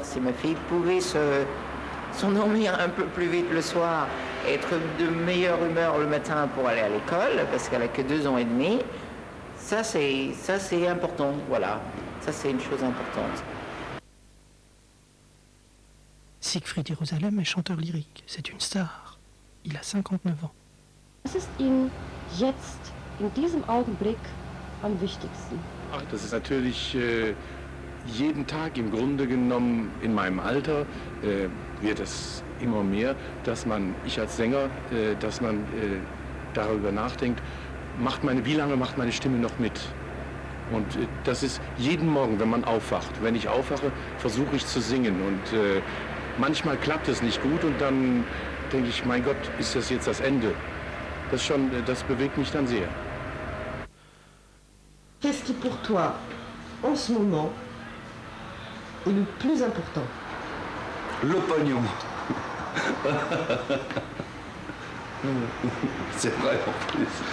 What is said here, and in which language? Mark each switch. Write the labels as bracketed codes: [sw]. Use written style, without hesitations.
[fr] Si ma fille pouvait s'endormir un peu plus vite le soir, être de meilleure humeur le matin pour aller à l'école, parce qu'elle n'a que 2 ans et demi, ça c'est important, voilà. Ça c'est une chose importante. Siegfried Jerusalem est chanteur lyrique, c'est une star. Il a 59 ans. [de] Was ist Ihnen jetzt, in diesem Augenblick, am wichtigsten? Ach, das ist natürlich jeden Tag im Grunde genommen in meinem Alter wird es immer mehr, dass man, ich als Sänger, dass man darüber nachdenkt, wie lange macht meine Stimme noch mit? Und das ist jeden Morgen, wenn man aufwacht. Wenn ich aufwache, versuche ich zu singen und manchmal klappt es nicht gut und dann denke ich, mein Gott, ist das jetzt das Ende? Das bewegt mich dann sehr. [fr] Qu'est-ce qui pour toi, en ce moment, est le plus important? Le pognon. C'est vrai en plus.